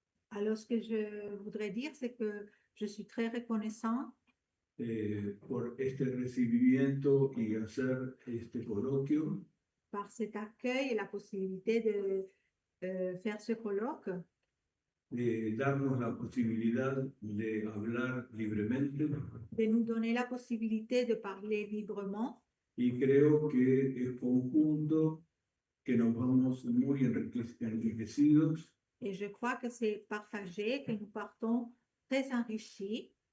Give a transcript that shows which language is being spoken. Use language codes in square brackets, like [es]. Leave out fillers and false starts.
[fr] Alors, ce que je voudrais dire, c'est que je suis très reconnaissant [es] por este recibimiento y hacer este coloquio. [fr] par cet accueil et la possibilité de faire ce colloque, [es] Darnos la posibilidad de hablar libremente [fr] de nous donner la possibilité de parler librement. [es] y creo que es conjunto que nos vamos muy enriquecidos, [fr] Et je crois que c'est partagé, que nous partons très enrichis,